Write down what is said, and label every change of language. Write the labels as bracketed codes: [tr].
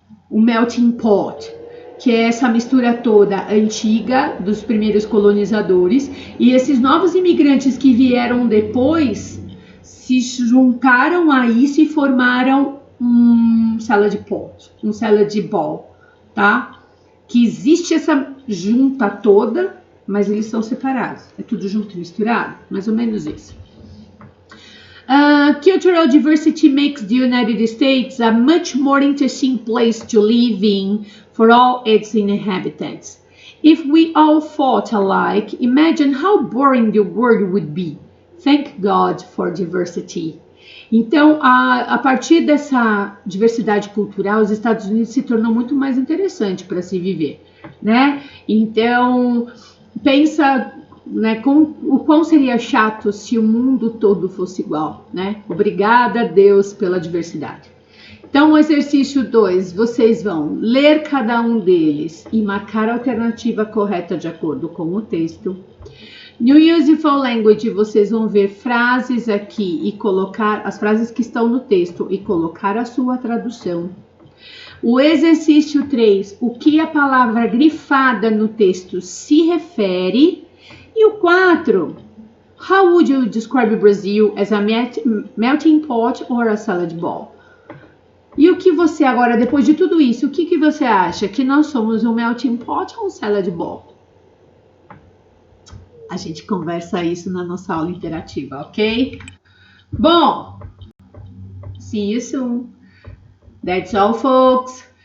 [pt] melting pot, que é essa mistura toda antiga dos primeiros colonizadores, e esses novos imigrantes que vieram depois se juntaram a isso e formaram um salad pot, um salad bowl, tá? Que existe essa junta toda, mas eles são separados. É tudo junto e misturado, mais ou menos isso. [en] Cultural diversity makes the United States a much more interesting place to live in for all its inhabitants. If we all thought alike, imagine how boring the world would be. Thank God for diversity. [pt] Então, a partir dessa diversidade cultural, os Estados Unidos se tornou muito mais interessante para se viver, né? Então, pensa, né, o quão seria chato se o mundo todo fosse igual, né? Obrigada a Deus pela diversidade. Então, o exercício 2, vocês vão ler cada um deles e marcar a alternativa correta de acordo com o texto. No Useful Language, vocês vão ver frases aqui e colocar as frases que estão no texto e colocar a sua tradução. O exercício 3, o que a palavra grifada no texto se refere. E o 4, [en] how would you describe Brazil as a melting pot or a salad bowl? [pt] E o que você agora, depois de tudo isso, o que você acha? Que nós somos um melting pot ou um salad bowl? A gente conversa isso na nossa aula interativa, ok? Bom, [en] see you soon. That's all, folks.